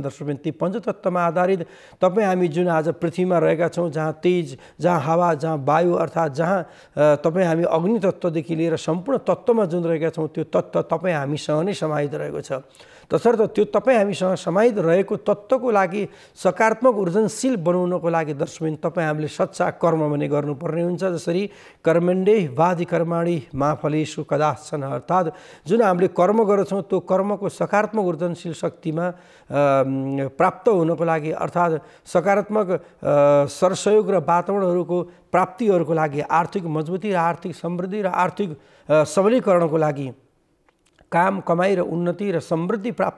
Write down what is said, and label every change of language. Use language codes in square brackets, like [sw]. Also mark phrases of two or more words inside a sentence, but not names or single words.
[ne] दर्शकवृन्द, ती पञ्चतत्त्वमा आधारित तपाईँ हामी जुन आज पृथ्वीमा रहेका छौँ, जहाँ तेज, जहाँ हावा, जहाँ वायु अर्थात् जहाँ तपाईँ हामी अग्नि तत्त्वदेखि लिएर सम्पूर्ण तत्त्वमा जुन रहेका छौँ त्यो तत्त्व तपाईँ हामीसँग नै समाहित रहेको छ। तसर्थ त्यो तपाईँ हामीसँग समाहित रहेको तत्त्वको लागि सकारात्मक ऊर्जनशील बनाउनको लागि दर्शकवृन्द तपाईँ हामीले सच्चा कर्म भने गर्नुपर्ने हुन्छ। [sa] जसरी कर्मण्डे वाधिकर्माणि मा फलेषु कदाचन, [ne] अर्थात् जुन हामीले कर्म गर्छौँ त्यो कर्मको सकारात्मक ऊर्जनशील शक्तिमा प्राप्त हुनको लागि अर्थात् सकारात्मक सरसहयोग र वातावरणहरूको प्राप्तिहरूको लागि, आर्थिक मजबुती र आर्थिक समृद्धि र आर्थिक सबलीकरणको लागि काम कमाई र उन्नति र समृद्धि प्राप्त